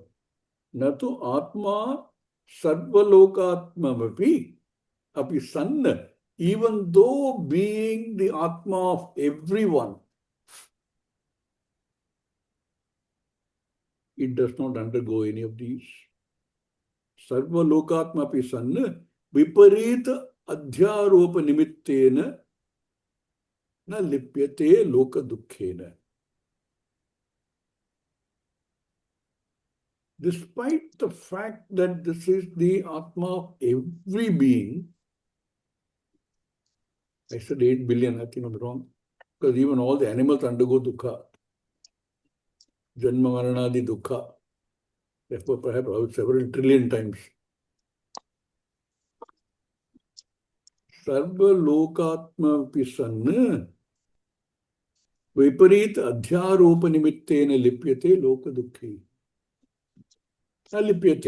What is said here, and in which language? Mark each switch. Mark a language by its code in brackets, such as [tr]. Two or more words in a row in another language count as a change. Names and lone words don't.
[sa] Natu Atma Sarvalokatma Vapi Api Sanna. [en] Even though being the Atma of everyone, it does not undergo any of these. [sa] Sarva lokatma pi sanna viparita adhyaropa nimittena na lipyate loka dukkhena. [en] Despite the fact that this is the Atma of every being, I said 8 billion, I think I'm wrong, because even all the animals undergo dukkha. [sa] Janma maranadi dukkha. [en] Therefore, perhaps several trillion times. [sa] Sarva lokatma pi sanna viparita adhyaropa nimittena lipyate loka dukkhe. [en] Now lipyate.